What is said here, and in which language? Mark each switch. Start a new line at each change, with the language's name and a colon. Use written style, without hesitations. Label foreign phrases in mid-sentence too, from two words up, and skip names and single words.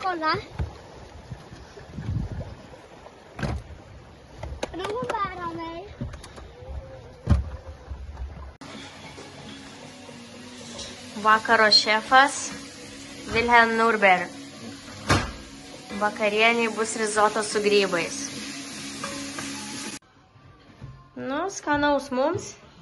Swedish: va? Kan du bära mig?
Lithuanian: Vakaro šefas Wilhelm Nurber. Vakarieniai bus rizotas su grybais. Nu, skanaus mums.